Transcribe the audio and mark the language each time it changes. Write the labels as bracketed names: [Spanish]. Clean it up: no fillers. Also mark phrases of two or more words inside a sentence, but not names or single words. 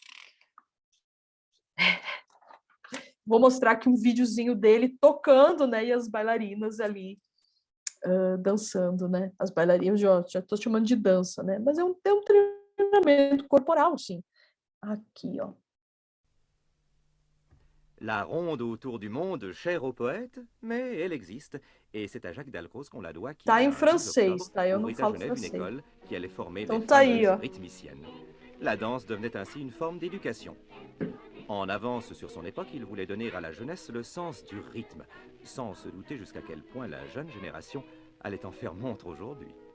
[Portuguese] Vou mostrar aqui um videozinho dele tocando, né? E as bailarinas ali dançando, né? As bailarinas, já estou chamando de dança, né? Mas é um treinamento corporal, sim. Aqui, ó. [French] La ronde autour du monde, chère au poète, mais elle existe, et c'est à Jacques Dalcroze qu'on la doit qui, [Portuguese] Tá em [French] le 12 octobre, [Portuguese] francês, tá? Eu não [French] ouvrit à [Portuguese] falo [French] Genève une [Portuguese] francês. [French] école qui allait former les [Portuguese] Então tá aí, [French] fameuses [Portuguese] ó. [French] rythmiciennes. La danse devenait ainsi une forme d'éducation. En avance sur son époque, il voulait donner à la jeunesse le sens du rythme, sans se douter jusqu'à quel point la jeune génération allait en faire montre aujourd'hui.